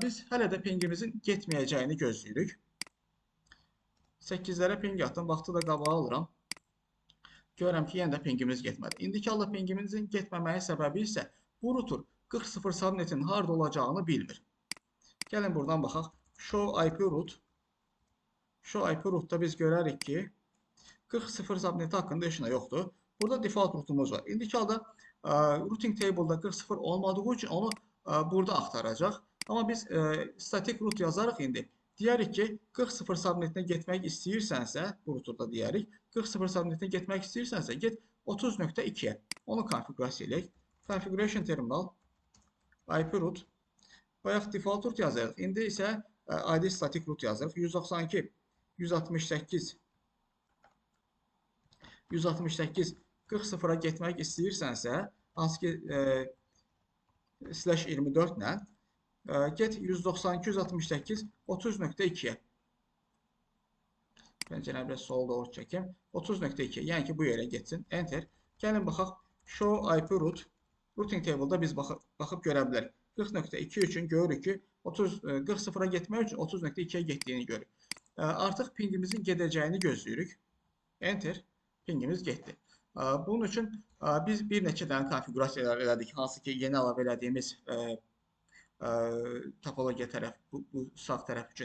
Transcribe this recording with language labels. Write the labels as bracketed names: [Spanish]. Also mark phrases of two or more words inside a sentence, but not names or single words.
[Azerbaijani] Biz hələ də pingimizin getməyəcəyini gözləyirik. 8-lərə ping atdım. Vaxtı da qabağa alıram. Görürəm ki, yenə də pingimiz getmədi. İndiki halda pingimizin getməməyin səbəbi isə bu router 40.0 subnetin harda olacağını bilmir. Gəlin buradan baxaq. [English] Show IP route. Show IP route'da [Azerbaijani] biz görərik ki, 40.0 subneti haqqında heç nə yoxdur. Burada [English] default route'umuz [Azerbaijani] var. İndiki halda [English] routing table'da [Azerbaijani] 40.0 olmadığı üçün onu burada axtaracaq. Amma biz [English] static route [Azerbaijani] yazarıq indi. Deyərik ki, 40.0 subnetinə getmək istəyirsənsə, bu routerda deyərik, 40.0 subnetinə getmək istəyirsənsə, get 30.2-yə. Onu konfigurasiya edək. [English] Configuration terminal, IP route. [Azerbaijani] Bayaq [English] default route [Azerbaijani] yazırıq. İndi isə [English] ID static route [Azerbaijani] yazırıq. 192, 168, 168, 40.0-a getmək istəyirsənsə, hansı ki /24 ilə get 192, 168, 30.2-yə. Pəncərəni biraz sola doğru çəkim. 30.2, yəni ki, bu yerə getsin. Enter. Gəlin baxaq. [English] Show IP route. Routing table'da [Azerbaijani] biz baxıb görə bilərik. 40.2 üçün görürük ki, 40.0-a getmək üçün 30.2-yə getdiyini görürük. Artıq pingimizin gedəcəyini gözləyirik. Enter. Pingimiz getdi. Bunun üçün biz bir neçə dənə konfigurasiyalar elədik. Hansı ki, yeni əlavə elədiyimiz topologiya tərəf, bu sağ tərəf üçün.